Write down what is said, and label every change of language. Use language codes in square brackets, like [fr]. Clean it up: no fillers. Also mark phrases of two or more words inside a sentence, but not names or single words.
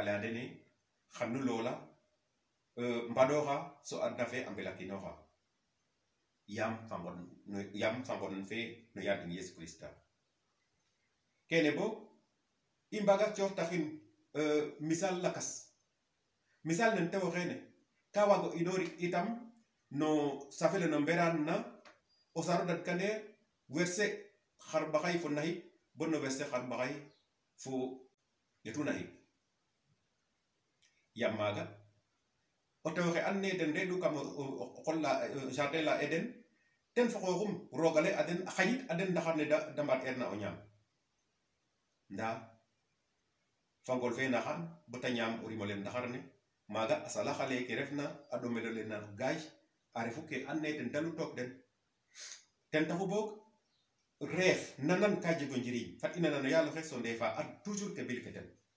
[srr] leya dene xanu loola mbaɗoxa so adna fe a mbelakinoxa yam fangon fe no yadin Yesu Krista kene bo i mbaga cooxtaxin misal lakas misal nen tewo xene ka wago inorik itam no safele no mberan na o saro dadkaneer verset xarbaxay fo naxik bo no verset xarbaxay fo yetu naxik yam maga o tewo xe an ne den reɗu kam o qol la jardin la Eden ten fo xoxum rogale a den a xaƴit a den ndaxar ne da mbaat erna o ñaam nda fangol fe naxan bata ñaam o rimole ndaxar ne maga a salaxale ke refna a ɗomelole na gaaj a refu ke an ne ten dalu took den ten taxu boog reef nanan ka jego njiriñ fat i nana no yaaloxe so ndefa a toujours ke bil ke ten